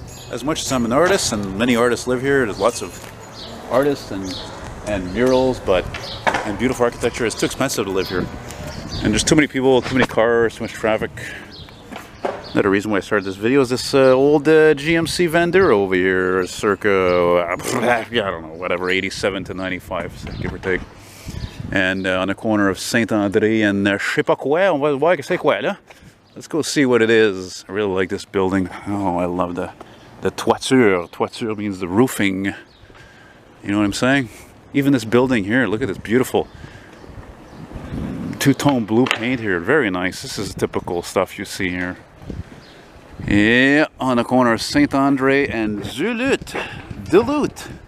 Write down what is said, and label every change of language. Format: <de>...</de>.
<en>As much as I'm an artist, and many artists live here, there's lots of artists and murals, and beautiful architecture. It's too expensive to live here. And there's too many people, too many cars, too much traffic. Another reason why I started this video is this old GMC vendor over here, circa, I don't know, whatever, 87 to 95, so give or take. And on the corner of Saint-André and</en> <fr>je sais pas quoi, on va voir que c'est quoi là.</fr> <en>Let's go see what it is. I really like this building. Oh, I love the toiture. Toiture means the roofing. You know what I'm saying? Even this building here, look at this beautiful two-tone blue paint here, very nice. This is typical stuff you see here. Yeah, on the corner of Saint-André and Duluth.</en>